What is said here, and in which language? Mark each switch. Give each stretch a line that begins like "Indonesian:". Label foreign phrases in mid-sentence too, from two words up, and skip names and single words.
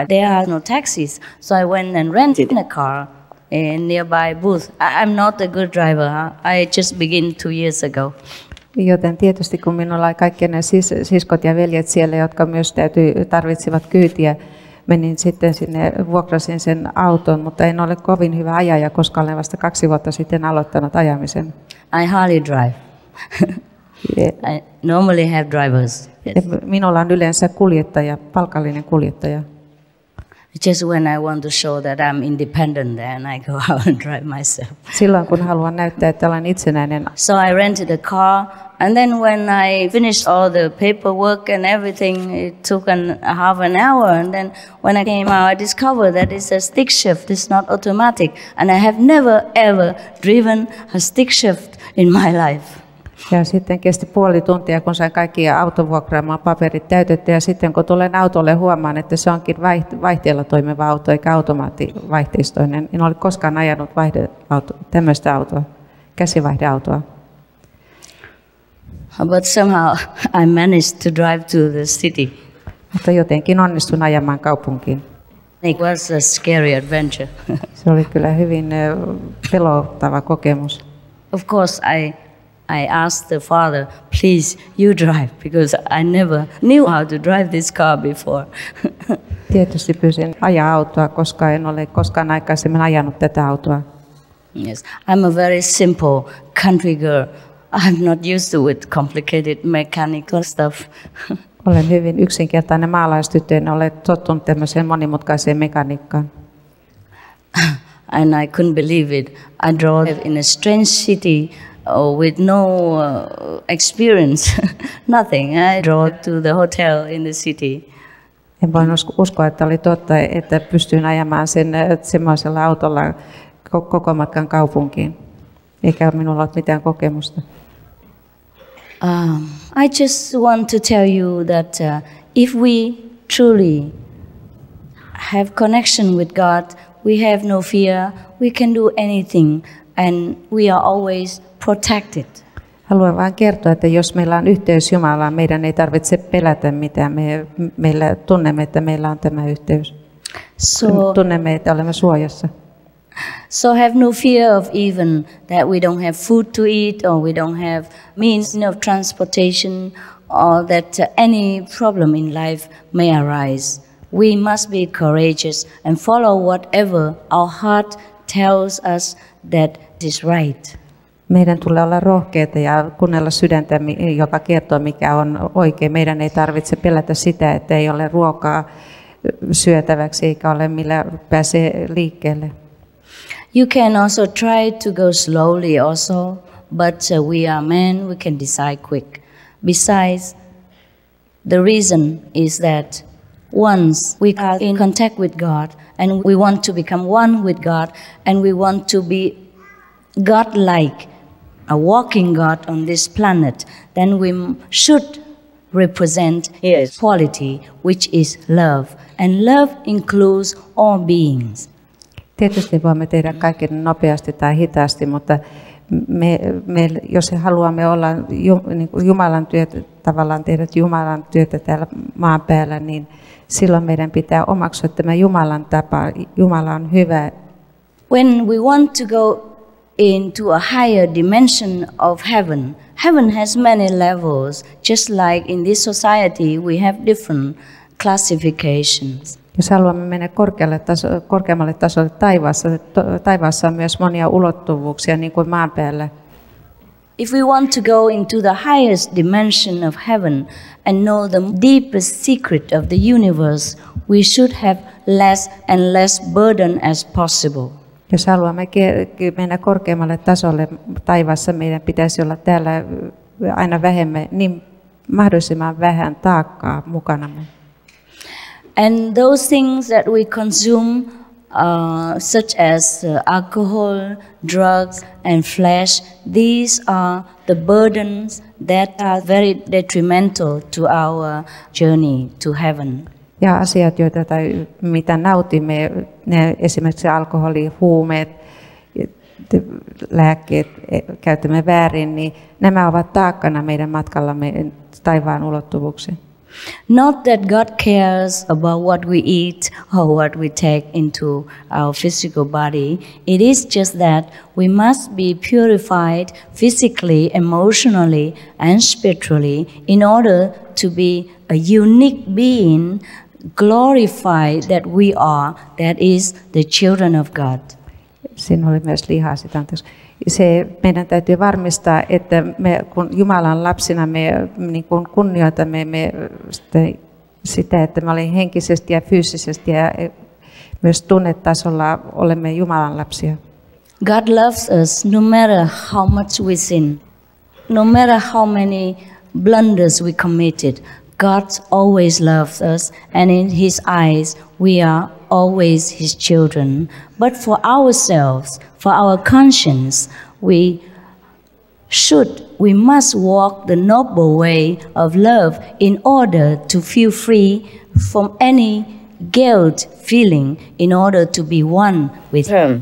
English: There are no taxis, so I went and rented a car in nearby booth. I'm not a good driver. I just began 2 years ago.
Finnish: Joten tietysti kun minulla oli kaikki ne siskot ja veljet siellä, jotka myös tarvitsivat kyytiä, menin sitten sinne, vuokrasin sen auton, mutta en ole kovin hyvä ajaja, koska olen vasta 2 vuotta sitten aloittanut ajamisen.
English: I hardly drive. I normally have drivers. Yes.
Finnish: Minulla on yleensä kuljettaja, palkallinen kuljettaja.
English: Just when I want to show that I'm independent, then I go out and drive myself.
Finnish: Silloin kun haluan näyttää, että olen itsenäinen.
English: So I rented a car, and then when I finished all the paperwork and everything, it took half an hour. And then when I came out, I discovered that it's a stick shift. It's not automatic, and I have never ever driven a stick shift in my life.
Finnish: Ja sitten kesti puoli tuntia, kun sain kaikki autovuokraamaan paperit täytetty. Ja sitten kun tulen autolle, huomaan, että se onkin vaihteella toimiva auto eikä automaattivaihteistoinen. En ole koskaan ajanut tämmöistä autoa, käsivaihdeautoa.
English: But somehow I managed to drive to the city.
Finnish: Mutta jotenkin onnistun ajamaan kaupunkiin.
English: It was a scary adventure.
Finnish: Se oli kyllä hyvin pelottava kokemus.
English: Of course, I asked the father, please, you drive, because I never knew how to drive this car before.
Finnish: Tietysti pyysin ajaa autoa, koska en ole koskaan aikaisemmin ajanut tätä autoa.
English: Yes, I'm a very simple country girl. I'm not used to with complicated mechanical stuff.
Finnish: Olen hyvin yksinkertainen maalaistyttö, en ole tottunut tämmöiseen monimutkaiseen mekaniikkaan.
English: And I couldn't believe it. I drove in a strange city with no experience, nothing. I drove to the hotel in the city.
Finnish: En voinut uskoa, että oli totta, että pystyin ajamaan sen semmoisella autolla koko matkan kaupunkiin. Eikä minulla ole mitään kokemusta.
English: I just want to tell you that if we truly have connection with God, we have no fear, we can do anything, and we are always protected.
Finnish: Haluan vain kertoa, että jos meillä on yhteys Jumalaan, meidän ei tarvitse pelätä mitään. Meillä tunnemme, että meillä on tämä yhteys. Tunnemme, että olemme suojassa.
English: So have no fear of even that we don't have food to eat, or we don't have means of transportation, or that any problem in life may arise. We must be courageous and follow whatever our heart tells us that is right.
Finnish: Meidän tulee olla rohkeita ja kuunnella sydäntä, joka kertoo, mikä on oikein. Meidän ei tarvitse pelätä sitä, että ei ole ruokaa syötäväksi eikä ole millä pääsee liikkeelle.
English: You can also try to go slowly also, but we are men, we can decide quick. Besides, the reason is that once we are in contact with God and we want to become one with God and we want to be God-like, a walking God on this planet, then we should represent His quality, which is love. And love includes all beings.
Finnish: Tietysti voimme tehdä kaiken nopeasti tai hitaasti, mutta jos haluamme olla Jumalan työtä, tavallaan tehdä Jumalan työtä täällä maan päällä, niin silloin meidän pitää omaksua tämä Jumalan tapa. Jumala on hyvä.
English: When we want to go into a higher dimension of heaven, heaven has many levels. Just like in this society, we have different classifications.
Finnish: Jos haluamme mennä korkeammalle tasolle taivaassa on myös monia ulottuvuuksia, niin kuin maan päällä.
English: If we want to go into the highest dimension of heaven and know the deepest secret of the universe, we should have less and less burden as possible.
Finnish: Jos haluamme mennä korkeammalle tasolle taivaassa, meidän pitäisi olla täällä aina vähemmän, niin mahdollisimman vähän taakkaa mukanamme.
English: And those things that we consume, such as alcohol, drugs, and flesh, these are the burdens that are very detrimental to our journey to heaven.
Finnish: Ja asiat, mitä nautimme, ne esimerkiksi alkoholi, huumeet, lääkkeet, käytämme väärin, niin nämä ovat taakkana meidän matkallamme taivaan ulottuvuuksiin.
English: Not that God cares about what we eat or what we take into our physical body. It is just that we must be purified physically, emotionally, and spiritually in order to be a unique being, glorified that we are, that is the children of God.
Finnish: Siinä oli myös lihaa sitä. Meidän täytyy varmistaa, että me, kun Jumalan lapsina me niin kuin kunnioitamme sitä, että me olemme henkisesti ja fyysisesti ja myös tunnetasolla olemme Jumalan lapsia.
English: God loves us no matter how much we sin, no matter how many blunders we committed. God always loves us, and in His eyes we are always His children. But for ourselves, for our conscience, we must walk the noble way of love in order to feel free from any guilt feeling, in order to be one with Him.